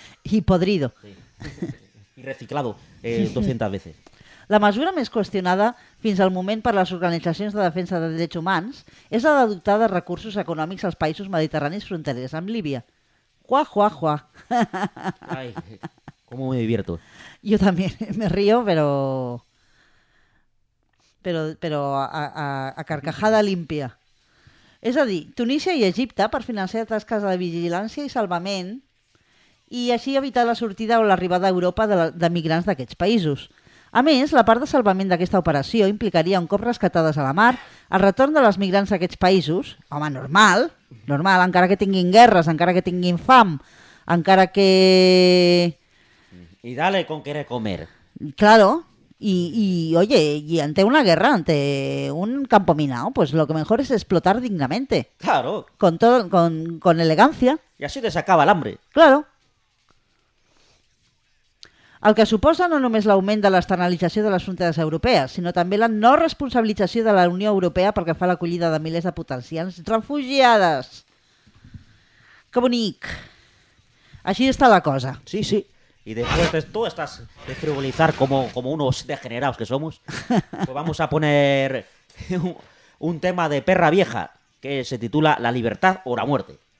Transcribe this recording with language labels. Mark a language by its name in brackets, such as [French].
[Spanish] I podrido. Sí. Y reciclado 200 veces. [Catalan] La mesura més qüestionada fins al moment per les organitzacions de defensa de drets humans és la d'adoptar de recursos econòmics als països mediterranis fronterers amb Líbia. Juá, juá, juá. [Spanish] Ay, cómo me divierto. Yo también me río, pero a carcajada limpia. [Catalan] És a dir, Tunísia i Egipte per finançar tasques de vigilància i salvament i així evitar la sortida o l'arribada a Europa de migrants d'aquests països. A més, la part de salvament d'aquesta operació implicaria un cop rescatades a la mar el retorn de les migrants a aquests països, home, normal, normal, encara que tinguin guerres, encara que tinguin fam, encara que... [Spanish] I dale con querer comer. Claro, i oye, y ante una guerra, ante un campo minado, pues lo que mejor es explotar dignamente. Claro. Con todo, con elegancia. Y así te sacaba el hambre. Claro. [Catalan] El que suposa no només l'augment de l'externalització de les fronteres europees, sinó també la no responsabilització de la Unió Europea pel que fa a l'acollida de milers de potencials refugiades. Que bonic. Així està la cosa. Sí, sí. [Spanish] Y después de todo estás de frivolizar como unos degenerados que somos, pues vamos a poner un tema de perra vieja que se titula La libertad o la muerte.